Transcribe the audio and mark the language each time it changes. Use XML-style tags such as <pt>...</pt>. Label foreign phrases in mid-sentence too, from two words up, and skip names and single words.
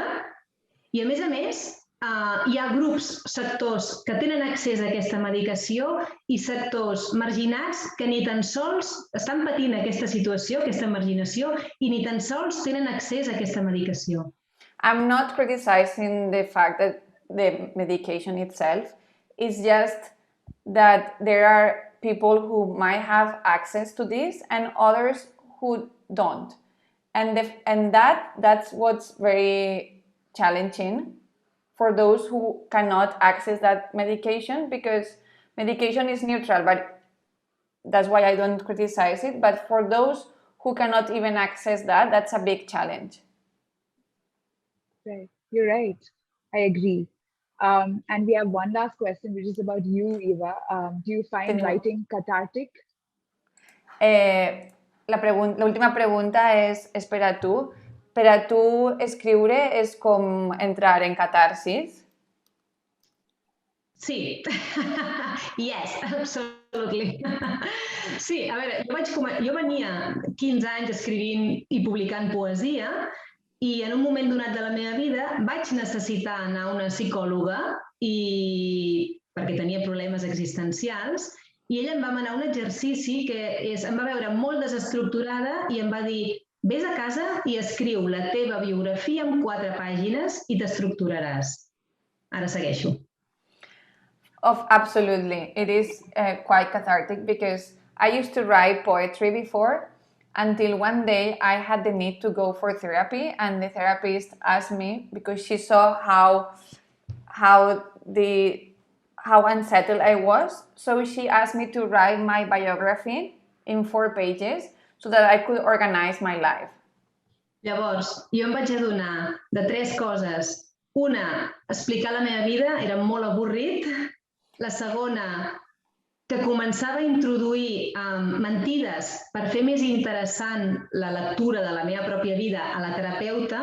<ca>I, a més, hi ha grups, sectors que tenen accés a aquesta medicació i sectors marginats que ni tan sols estan patint aquesta situació, aquesta marginació, i ni tan sols tenen accés a aquesta medicació.</ca> <en>I'm not criticizing the fact that the medication itself. It's just that there are people who might have access to this and others who don't. And that's what's very challenging for those who cannot access that medication, because medication is neutral, but that's why I don't criticize it. But for those who cannot even access that, that's a big challenge. Right, you're right. I agree. And we have one last question, which is about you, Eva. Do you find writing cathartic?</en> <ca>La última pregunta és per a tu. Per a tu, escriure és com entrar en catarsis? Sí.</ca> <en>Yes, absolutely.</en> <ca>Sí, a veure, jo venia 15 anys escrivint i publicant poesia i en un moment donat de la meva vida vaig necessitar anar a una psicòloga perquè tenia problemes existencials, i ella em va manar un exercici que em va veure molt desestructurada i em va dir: vés a casa i escriu la teva biografia en 4 pàgines i t'estructuraràs. Ara segueixo.</ca> <en>Absolutely. It is quite cathartic, because I used to write poetry before, until one day I had the need to go for therapy, and the therapist asked me, because she saw how unsettled I was, so she asked me to write my biography in 4 pages so that I could organize my life.</en> <ca>Llavors, jo em vaig adonar de 3 coses. Una, explicar la meva vida era molt avorrit. La segona, que començava a introduir mentides per fer més interessant la lectura de la meva pròpia vida a la terapeuta.</ca>